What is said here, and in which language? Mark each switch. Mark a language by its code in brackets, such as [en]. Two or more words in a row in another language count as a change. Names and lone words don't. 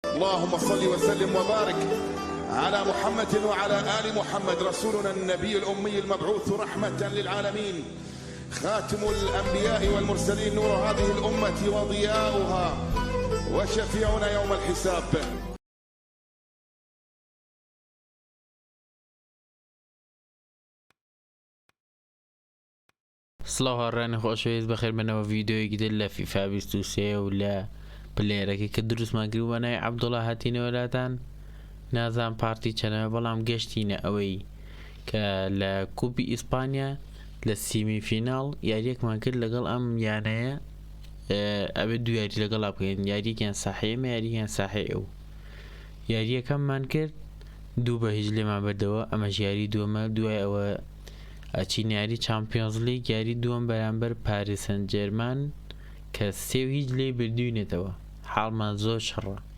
[ar] اللهم صل وسلم وبارك على محمد وعلى آل محمد رسولنا النبي الأمي المبعوث رحمة للعالمين خاتم الأنبياء والمرسلين نور هذه الأمة وضياؤها وشفيعنا يوم الحساب. [ckb] سڵاو هاوڕێیانی خۆشەویست بەخێربێنەوە ڤیدیۆیەکی تر لە فیفا 23 و لە پلێرەکەی کە دروستمان کرد بە ناوی عەبدوڵڵا هاتینەوەلاتان نازان پارتی چەنەوە بەڵام گەشتینە ئەوەی کە لە کوپی ئیسپانیا لە [en] semi final [ckb] یاریەکمان کرد لەگەڵ ئەم یانەیە ئەوێ دوو یاری لەگەڵا بکەین یاریەکیان ساحەیەمە یاریەکیان ساحەیە و یاریەکەممان کرد 2-0 لێمان بەردەوە ئەمەش یاری دووەمە دوای ئەوە ئەچین یاری چامپیۆنزلیگ یاری دووەم بەرامبەر پاریس سەن جێرمان کە 3-0 لێ بردوینێتەوە حاڵمان زۆر شەڕە